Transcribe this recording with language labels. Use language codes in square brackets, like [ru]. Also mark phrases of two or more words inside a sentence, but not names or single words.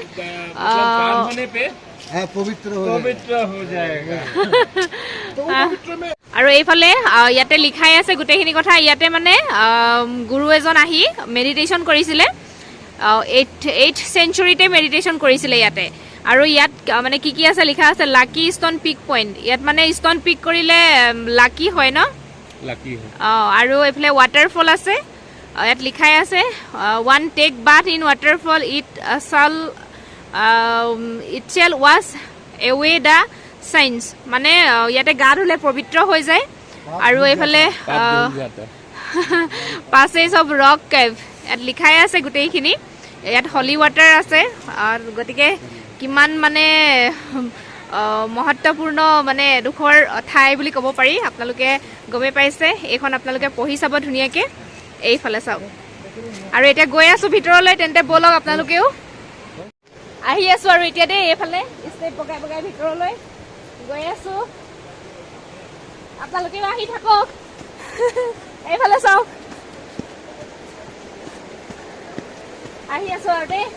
[as] আৰু এইফালে ইয়াতে লিখাই আছে গোটেইখিনি কথা ইয়াতে মানে গুৰু এজন আহি মেডিটেশ্যন কৰিছিলে 8th চেঞ্চুৰীতে মেডিটেশ্যন কৰিছিলে ইয়াতে আৰু ইয়াত মানে কি আছে লিখা আছে [en] lucky stone pick point [as] ইয়াত মানে [en] stone pick [as] কৰিলে লাকি হয় ন লাকি হয় আৰু এইফালে ৱাটাৰফল আছে ইয়াত লিখাই আছে [en] one take bath in waterfall it shall wash away the sins [as] মানে ইয়াতে গা ধুলে পবিত্ৰ হৈ যায় আৰু এইফালে [en] passage of rock cave [as] ইয়াত লিখাই আছে গোটেইখিনি ইয়াত [en] holy water [as] আছে আৰু গতিকে কিমান মানে মহত্বপূৰ্ণ মানে এডোখৰ ঠাই বুলি ক'ব পাৰি আপোনালোকে গমেই পাইছে এইখন আপোনালোকে পঢ়ি চাব ধুনীয়াকৈ এইফালে চাওক আৰু এতিয়া গৈ আছোঁ ভিতৰলৈ তেন্তে ব'লক আপোনালোকেও আহি আছোঁ আৰু এতিয়া দেই এইফালে ষ্টেপ বগাই বগাই ভিতৰলৈ গৈ আছোঁ আপোনালোকেও আহি থাকক এইফালে চাওক আহি আছোঁ আৰু দেই